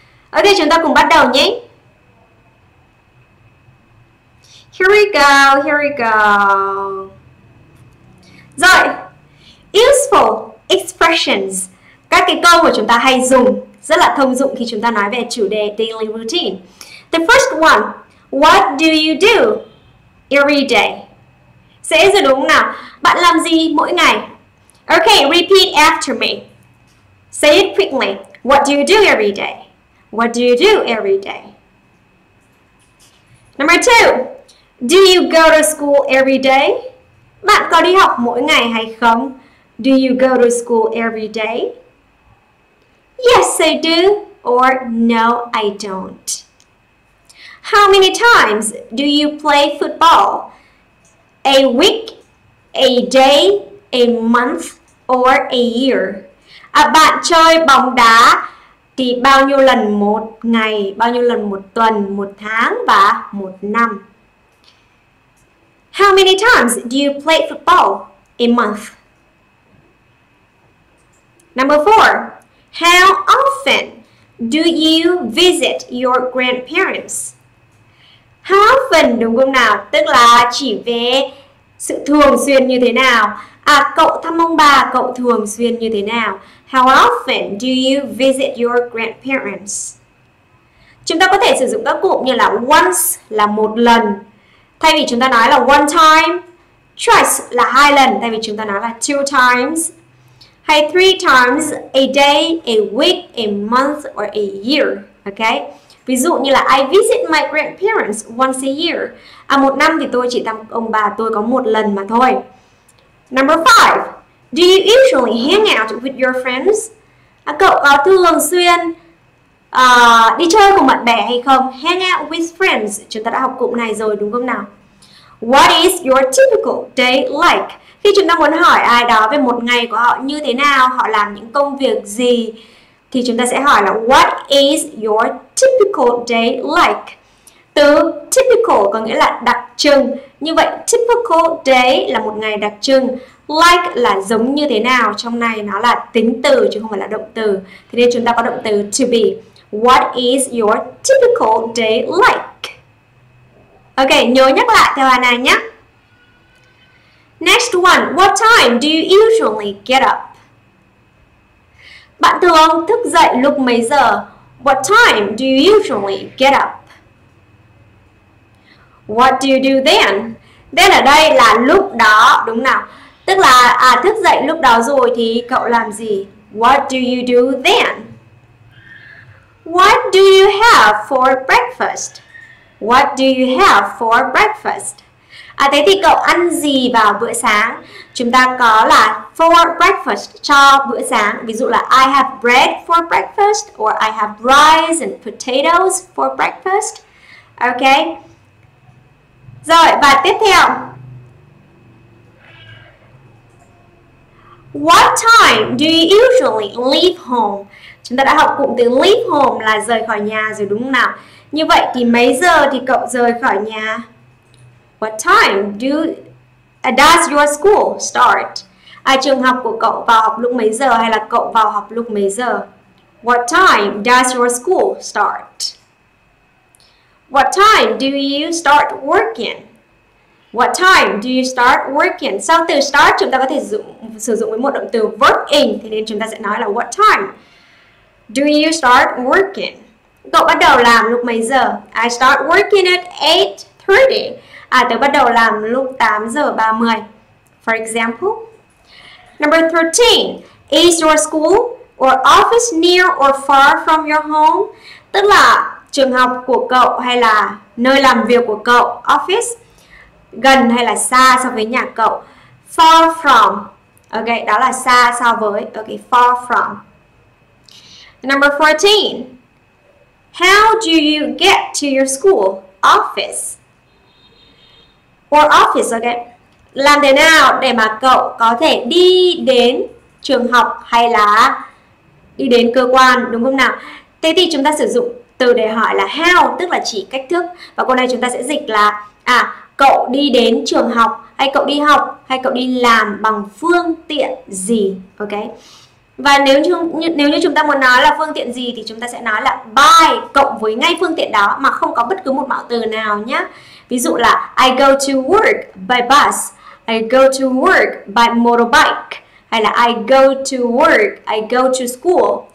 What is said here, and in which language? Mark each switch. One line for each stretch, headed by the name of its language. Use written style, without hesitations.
Vietnamese: Ok, chúng ta cùng bắt đầu nhé.
English: Here we go, here we go.
Vietnamese: Rồi,
English: useful expressions,
Vietnamese: các cái câu mà chúng ta hay dùng rất là thông dụng khi chúng ta nói về chủ đề daily routine.
English: The first one, what do you do every day?
Vietnamese: Dễ rồi đúng không nào? Bạn làm gì mỗi ngày?
English: Okay, repeat after me. Say it quickly. What do you do every day? What do you do every day? Number 2, do you go to school every day?
Vietnamese: Bạn có đi học mỗi ngày hay không?
English: Do you go to school every day? Yes, I do. Or no, I don't. How many times do you play football? A week, a day, a month, or a year?
Vietnamese: Bạn chơi bóng đá thì bao nhiêu lần một ngày, bao nhiêu lần một tuần, một tháng và một năm?
English: How many times do you play football a month? Number 4, how often do you visit your grandparents? How often
Vietnamese: đúng không nào? Tức là chỉ về sự thường xuyên như thế nào. Cậu thăm ông bà, cậu thường xuyên như thế nào?
English: How often do you visit your grandparents?
Vietnamese: Chúng ta có thể sử dụng các cụm như là once là một lần, thay vì chúng ta nói là one time. Twice là hai lần, thay vì chúng ta nói là two times.
English: Hay three times a day, a week, a month, or a year. Okay?
Vietnamese: Ví dụ như là
English: I visit my grandparents once a year.
Vietnamese: Một năm thì tôi chỉ thăm ông bà tôi có một lần mà thôi.
English: Number 5, do you usually hang out with your friends?
Vietnamese: Cậu có thường xuyên đi chơi cùng bạn bè hay không?
English: Hang out with friends.
Vietnamese: Chúng ta đã học cụm này rồi đúng không nào?
English: What is your typical day like?
Vietnamese: Khi chúng ta muốn hỏi ai đó về một ngày của họ như thế nào, họ làm những công việc gì, thì chúng ta sẽ hỏi là
English: what is your typical day like?
Vietnamese: Từ typical có nghĩa là đặc trưng. Như vậy typical day là một ngày đặc trưng. Like là giống như thế nào. Trong này nó là tính từ chứ không phải là động từ. Thế nên chúng ta có động từ to be.
English: What is your typical day like?
Vietnamese: Ok, nhớ nhắc lại theo Hana nhé.
English: Next one, what time do you usually get up?
Vietnamese: Bạn thường thức dậy lúc mấy giờ?
English: What time do you usually get up? What do you do then?
Vietnamese: Then ở đây là lúc đó, đúng nào? Tức là thức dậy lúc đó rồi thì cậu làm gì?
English: What do you do then? What do you have for breakfast? What do you have for breakfast?
Vietnamese: Thế thì cậu ăn gì vào bữa sáng? Chúng ta có là
English: for breakfast,
Vietnamese: cho bữa sáng. Ví dụ là
English: I have bread for breakfast, or I have rice and potatoes for breakfast. Ok.
Vietnamese: Rồi, và tiếp theo.
English: What time do you usually leave home?
Vietnamese: Chúng ta đã học cụm từ leave home là rời khỏi nhà rồi đúng không nào? Như vậy thì mấy giờ thì cậu rời khỏi nhà?
English: What time does your school start?
Vietnamese: Trường học của cậu vào học lúc mấy giờ, hay là cậu vào học lúc mấy giờ?
English: What time does your school start? What time do you start working? What time do you start working?
Vietnamese: Sau từ start chúng ta có thể sử dụng với một động từ working, thế nên chúng ta sẽ nói là
English: what time do you start working?
Vietnamese: Cậu bắt đầu làm lúc mấy giờ?
English: I start working at 8:30.
Vietnamese: Tớ bắt đầu làm lúc 8 giờ 30.
English: For example. Number 13. Is your school or office near or far from your home?
Vietnamese: Tức là trường học của cậu hay là nơi làm việc của cậu, office, gần hay là xa so với nhà cậu?
English: Far from. Ok,
Vietnamese: đó là xa so với.
English: Ok, far from. Number 14. How do you get to your school? Office. Or office, ok.
Vietnamese: Làm thế nào để mà cậu có thể đi đến trường học hay là đi đến cơ quan, đúng không nào? Thế thì chúng ta sử dụng từ để hỏi là how, tức là chỉ cách thức. Và câu này chúng ta sẽ dịch là cậu đi đến trường học, hay cậu đi học, hay cậu đi làm bằng phương tiện gì, ok? Và nếu như chúng ta muốn nói là phương tiện gì thì chúng ta sẽ nói là by cộng với ngay phương tiện đó mà không có bất cứ một mạo từ nào nhé. Ví dụ là
English: I go to work by bus, I go to work by motorbike,
Vietnamese: hay là
English: I go to work, I go to school